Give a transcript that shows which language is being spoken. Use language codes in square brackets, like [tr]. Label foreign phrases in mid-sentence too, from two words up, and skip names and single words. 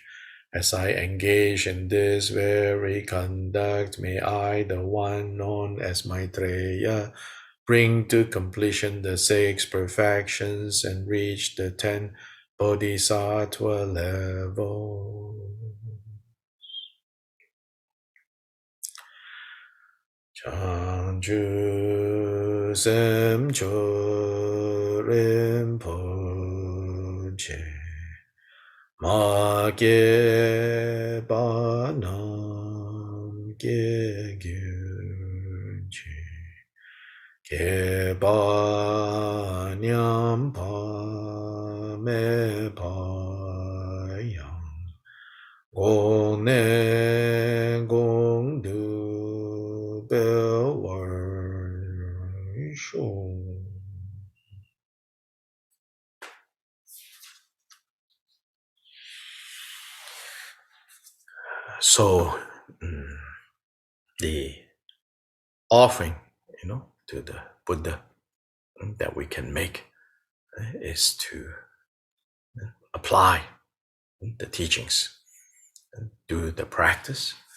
[en] As I engage in this very conduct, may I, the one known as Maitreya, bring to completion the six perfections and reach the 10 bodhisattva level. [bo] བྱང་ཆུབ་སེམས་མཆོག་རིན་པོ་ཆེ། མ་སྐྱེས་པ་རྣམས་སྐྱེ་གྱུར སྐྱེས་པ་ཉམས་པ་མེད་པ་ཡང་། གོང་ནས་གོང་དུ་འཕེལ་བར་ཤོག. [en] So the offering, to the Buddha that we can make is to apply the teachings, do the practice.